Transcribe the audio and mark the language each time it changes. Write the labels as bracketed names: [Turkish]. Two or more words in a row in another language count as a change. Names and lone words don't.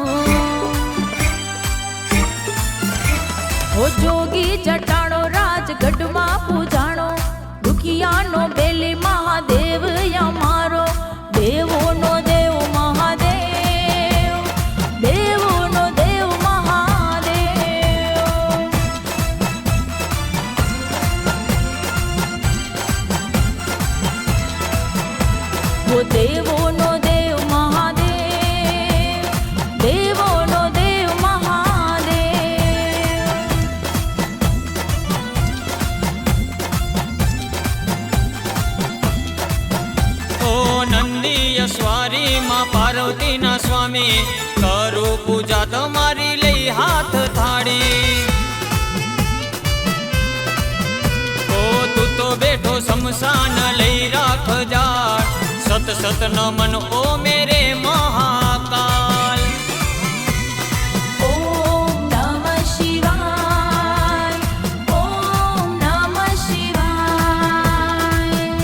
[Gujarati] ઓ જોગી જટાળો રાજગઢ માં પૂજાણો દુખિયાનો બેલી મહાદેવ યમારો દેવો નો દેવ મહાદેવ દેવો નો દેવ મહાદેવ देवो नो देव महादेव વો દેવો નો દેવ મહાદેવ દેવો નો દેવ મહાદેવ देवो नो देव महादेव ઓ નંદી યશવારી માં પાર્વતી ના સ્વામી કરું પૂજા તમારી લઈ હાથ થાળી ઓ તું તો બેઠો શમશાન લઈ રાખ જા [Hindi] सत सत नमन ओ मेरे महाकाल [Sanskrit] ओम नमः शिवाय ओम नमः शिवाय